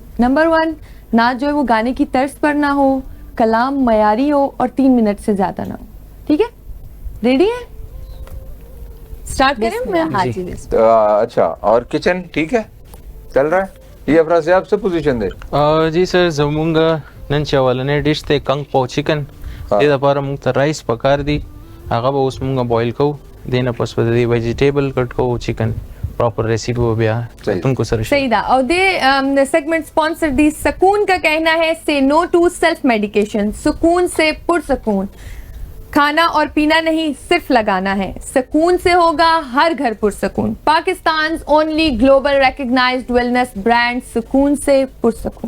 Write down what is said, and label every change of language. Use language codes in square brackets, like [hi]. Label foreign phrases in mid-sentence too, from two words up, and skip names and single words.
[ur] نمبر 1 نعت جو ہے وہ گانے کی طرز پر نہ ہو, کلام معیاری ہو اور 3 منٹ سے زیادہ نہ ہو. ٹھیک ہے, ریڈی ہے؟ اسٹارٹ کریں میں. ہاں جی اچھا اور کچن ٹھیک ہے چل رہا ہے. یہ افراز آپ سے پوزیشن دے. [ps] جی سر زمونږ نن چې اولنۍ ډیش دی کنګ پاو چکن. دې لپاره موږ ته رایس پکار دی, هغه به اوس موږ بوایل کوو. دې نه پس به د دې [en] vegetable cut [ps] کوو [en] chicken proper recipe [ur] وہ بیا تم کو سر [ps] صحیح دا. [ur] اور دے سیگمنٹ اسپانسر دی سکون کا کہنا ہے [en] say no to self medication. [ur] سکون سے پرسکون, کھانا اور پینا نہیں صرف لگانا ہے. سکون سے ہوگا ہر گھر پرسکون. پاکستان [en] only global recognized wellness brand [ur] سکون سے پرسکون.